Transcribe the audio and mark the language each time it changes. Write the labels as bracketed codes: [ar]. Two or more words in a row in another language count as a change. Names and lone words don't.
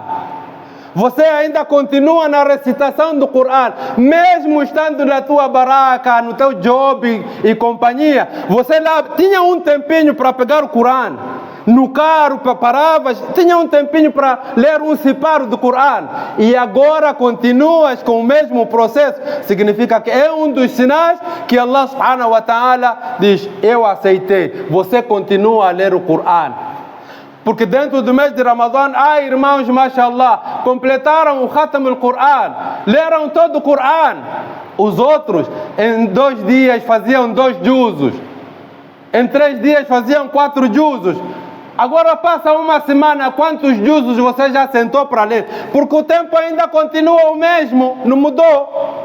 [pt] Você ainda continua na recitação do Corão, mesmo estando na tua baraca, no teu job e companhia. Você lá tinha um tempinho para pegar o Corão. no carro, paravas, tinha um tempinho para ler um separo do Corão, e agora continuas com o mesmo processo, significa que é um dos sinais que Allah [ar] سبحانه وتعالى [pt] diz: eu aceitei, você continua a ler o Corão. Porque dentro do mês de Ramadã, irmãos, mashallah, completaram o [ar] ختم القرآن, [pt] leram todo o Quran. Os outros, em 2 dias, faziam 2 juzos. Em 3 dias, faziam 4 juzos. Agora passa uma semana, quantos juzos você já sentou para ler? Porque o tempo ainda continua o mesmo, não mudou.